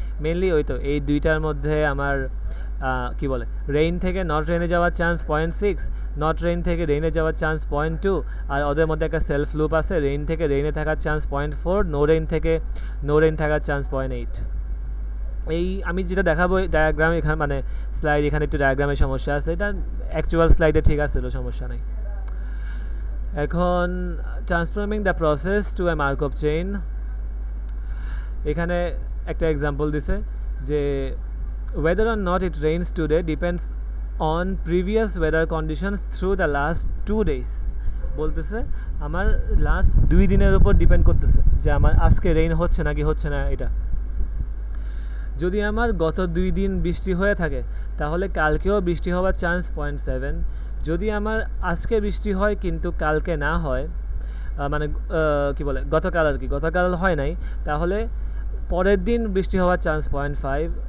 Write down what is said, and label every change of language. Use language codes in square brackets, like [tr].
[bn] Mainly ওই তো এই দুইটার মধ্যে আমার কি বলে, রেইন থেকে নট রেইনে যাওয়ার চান্স 0.6, নট রেইন থেকে রেইনে যাওয়ার চান্স 0.2, আর ওদের মধ্যে একটা সেলফ লুপ আছে, রেইন থেকে রেইনে থাকার চান্স 0.4, নো রেইন থেকে নো রেইন থাকার চান্স 0.8। এই আমি যেটা দেখাবো ডায়াগ্রাম এখানে, মানে স্লাইড, এখানে একটু ডায়াগ্রামের সমস্যা আছে, এটা অ্যাকচুয়াল স্লাইডে ঠিক আছে, সমস্যা নেই। [en] এখন transforming the process to a Markov chain, [bn] এখানে একটা এক্সাম্পল দিছে যে [en] whether or not it rains today depends on previous weather conditions through the last 2 days। [bn] বলতেছে আমার লাস্ট 2 দিনের উপর ডিপেন্ড করতেছে যে আমার আজকে রেইন হচ্ছে নাকি হচ্ছে না। এটা যদি আমার গত 2 দিন বৃষ্টি হয়ে থাকে, তাহলে কালকেও বৃষ্টি হওয়ার চান্স 0.7। যদি আমার আজকে বৃষ্টি হয় কিন্তু কালকে না হয়, মানে কি বলে, গতকাল আর কি, গতকাল হয় নাই, তাহলে পরের দিন বৃষ্টি হওয়ার চান্স 0.5।